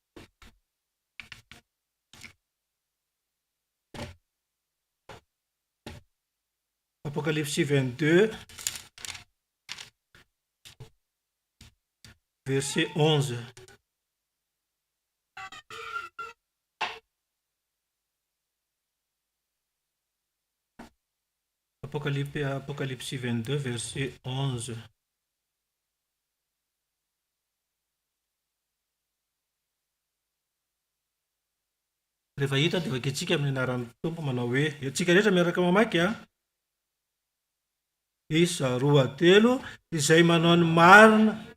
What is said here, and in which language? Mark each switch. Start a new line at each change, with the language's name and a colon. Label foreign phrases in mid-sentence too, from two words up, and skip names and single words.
French: apokalypsy 22 verset 11 Apocalypse 22 verset 11
Malagasy: rehefa hita dia vaketsika amin'ny anaran'ny tompo manao hoe atsika rehetra miaraka mamaky isa roa telo izay manao ny marina